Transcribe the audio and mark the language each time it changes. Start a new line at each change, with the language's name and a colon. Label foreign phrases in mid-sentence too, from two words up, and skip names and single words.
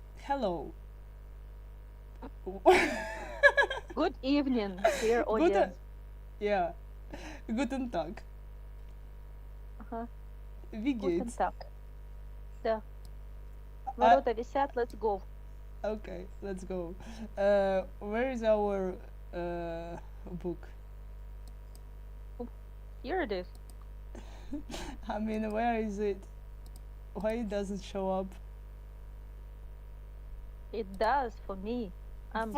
English: Hello. Good evening, dear
German: Guten,
English: audience.
German: ja, guten Tag.
Russian: Ага,
German: Wie guten geht's? Tag.
Russian: Да,
English: I,
Russian: ворота висят,
English: let's go. okay, let's go. Where is our book? Oh, here it is. I mean, where is it? Why it doesn't show up? It does for me. I'm